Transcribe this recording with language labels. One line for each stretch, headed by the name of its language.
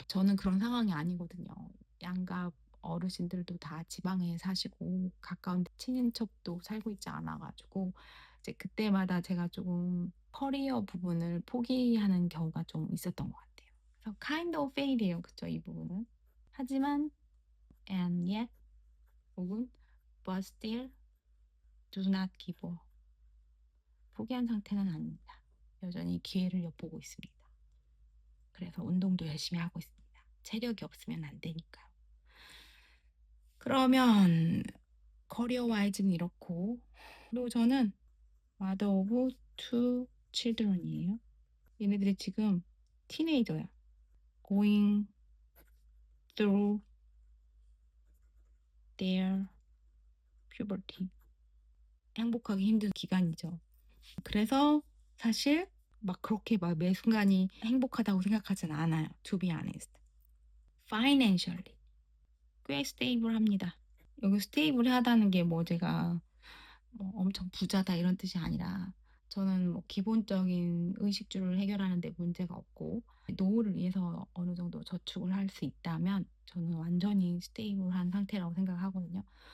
Korean: 저는 그런 상황이 아니거든요. 양가 어르신들도 다 지방에 사시고 가까운 친인척도 살고 있지 않아가지고 이제 그때마다 제가 조금 커리어 부분을 포기하는 경우가 좀 있었던 것 같아요. 그래서
English: kind of fail
Korean: 이에요, 그쵸? 이 부분은. 하지만
English: and yet
Korean: 혹은
English: but still do not give up.
Korean: 포기한 상태는 아닙니다. 여전히 기회를 엿보고 있습니다. 그래서 운동도 열심히 하고 있습니다. 체력이 없으면 안 되니까요. 그러면 커리어 와이즈는 이렇고, 그리고 저는
English: mother of two children
Korean: 이에요. 얘네들이 지금 티네이저야.
English: going through their puberty.
Korean: 행복하기 힘든 기간이죠. 그래서 사실 막 그렇게 막 매 순간이 행복하다고 생각하진 않아요.
English: To be honest.
Korean: Financially 꽤 스테이블합니다. 여기 스테이블하다는 게 뭐 제가 뭐 엄청 부자다 이런 뜻이 아니라 저는 뭐 기본적인 의식주를 해결하는 데 문제가 없고 노후를 위해서 어느 정도 저축을 할 수 있다면 저는 완전히 스테이블한 상태라고 생각하거든요.